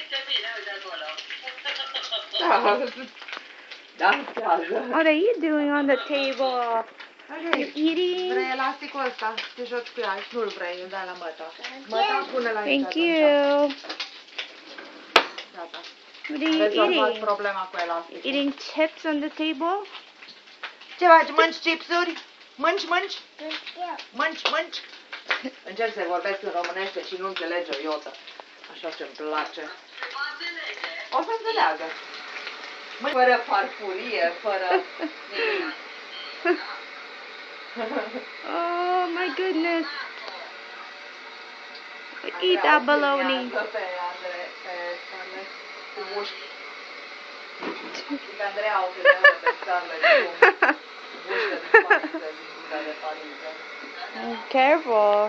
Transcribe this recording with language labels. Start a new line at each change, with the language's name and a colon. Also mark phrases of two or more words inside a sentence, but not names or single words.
English: What are you doing on the table? You eating?
Romanian: Vrei elasticul ăsta? Te joci cu ea. Nu-l vrei, îl dai la măta. Măta, pune-l aici.
English: Thank you.
Romanian: Gata.
English: What are you eating?
Romanian: Problema cu elasticul.
English: Eating chips on the table?
Romanian: Ce faci? Mânci chipsuri? Mânci? Mânci? Încerc să vorbesc în românește și nu înțelege o iotă. Așa ce-mi place. O să înțeleagă. Fără farfurie, fără...
English: Oh my goodness. Eat that bologna.
Romanian: Andreea o filmează pe Scarlett.
English: Careful.